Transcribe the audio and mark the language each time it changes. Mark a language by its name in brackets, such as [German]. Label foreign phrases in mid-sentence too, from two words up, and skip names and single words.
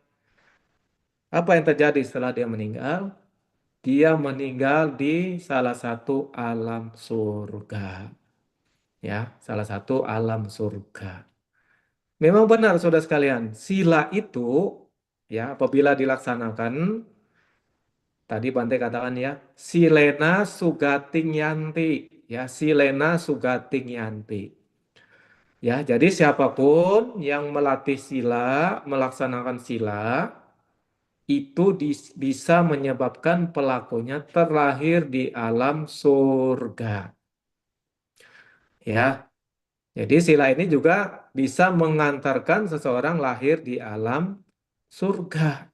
[Indonesian] Apa yang terjadi setelah dia meninggal? Dia meninggal di salah satu alam surga. Ya, salah satu alam surga. Memang benar, saudara sekalian, sila itu ya apabila dilaksanakan, tadi Bante katakan ya, [Pali] silena sugating yanti, ya silena sugating yanti. [Indonesian] Ya, jadi siapapun yang melatih sila, melaksanakan sila, itu bisa menyebabkan pelakunya terlahir di alam surga. Ya, jadi sila ini juga bisa mengantarkan seseorang lahir di alam surga.